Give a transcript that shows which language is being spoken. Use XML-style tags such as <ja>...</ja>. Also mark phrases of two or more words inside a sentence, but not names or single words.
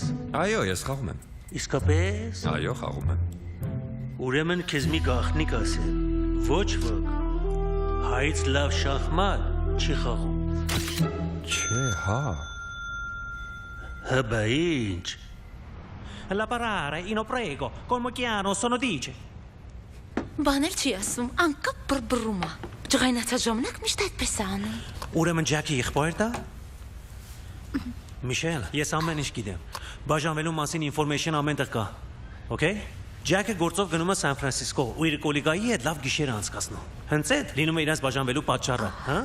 <hy>Այո, ես խաղում եմ։ Իսկապես։ Այո, խաղում եմ։ Ուրեմն քեզ մի գաղտնիք ասեմ։ Ոչ ոք հայց լավ շախմատ չի խաղում։ Չէ, հա։ Հա, ինչ։</hy> <it>La parare, ino prego, come chiano sono dice։</it> <hy>Բաներ չի ասում, անկապ բրբռում է։ Ջղայնացած ժամանակ միշտ այդպես է անում։ Ուրեմն Ջակի եղբայրն է։ Միշել, ես ամեն ինչ գիտեմ։ Բաժանվելու մասին ինֆորմեյշն ամենտեղ կա։ Okay։ Ջակը գործով գնում է Սան Ֆրանցիսկո ու իր կոլեգայի հետ լավ գիշեր անցկացնում։ Հենց այդ լինում է իրենց բաժանվելու պատճառը, հա։</hy>